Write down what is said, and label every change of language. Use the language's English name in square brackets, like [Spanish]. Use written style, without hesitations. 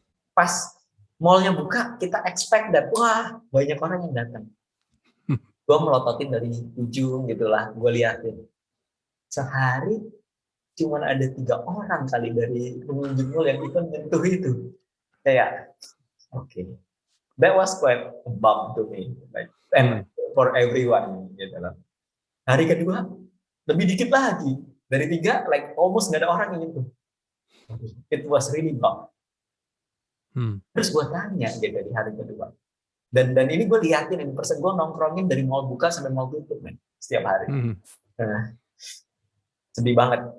[Indonesian] Pas mallnya buka, kita expect that, wah, banyak orang yang datang. Gue melototin dari ujung gitulah, gue liatin. Sehari cuma ada 3 orang kali dari pengunjung mall yang ikut menyentuh itu. Kayak, okay. [English] That was quite a bump to me, and for everyone [Indonesian] gitu loh. Hari kedua lebih dikit lagi, dari 3 like almost nggak ada orang yang itu. [English] It was really bump. [Indonesian] Terus gue tanya gitu di hari kedua, dan ini gue liatin in person, gue nongkrongin dari mall buka sampai mall tutup men, setiap hari. Sedih banget.